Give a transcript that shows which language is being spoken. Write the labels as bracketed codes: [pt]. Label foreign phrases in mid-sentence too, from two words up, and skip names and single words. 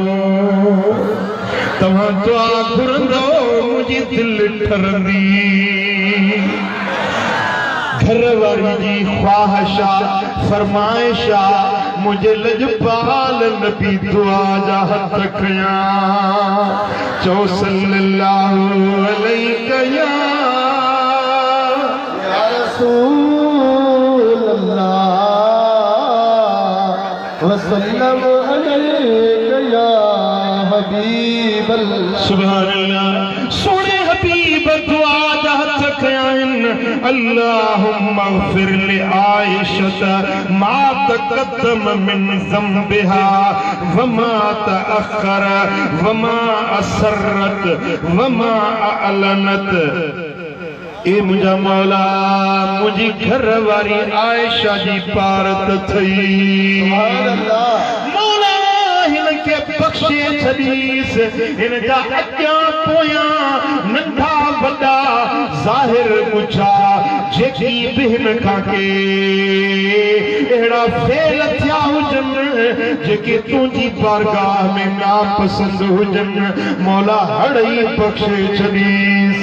[sd] तव्हां दुआ घुरंदो मुंहिंजी दिलि ठरंदी। घर वारी जी ख्वाहिशा फरमाइशा मुझे लजपाल नबी दुआ जा हथ खया। [ar] चो صلى الله عليك يا رسول الله وسلم عليك يا حبيب الله. سبحان الله. [sd] सोने हबीब दुआ जा हथ खया [ar] اللهم اغفر لعائشة ما تقدم من ذنبها وما تأخر وما أسرت وما أعلنت. [sd] ए मुंहिंजा मौला मुंहिंजी घर वारी आयशा जी पारत थई। मौला हिनखे बख़्शे छॾीस, हिन जा अॻियां पोयां नंढा वॾा ज़ाहिर मुछा जेकी बि हिन खां के अहिड़ा फेल थिया हुजनि जेके तुंहिंजी बारगाह में नापसंद हुजनि, मौला हड़ई बख़्शे छॾीस।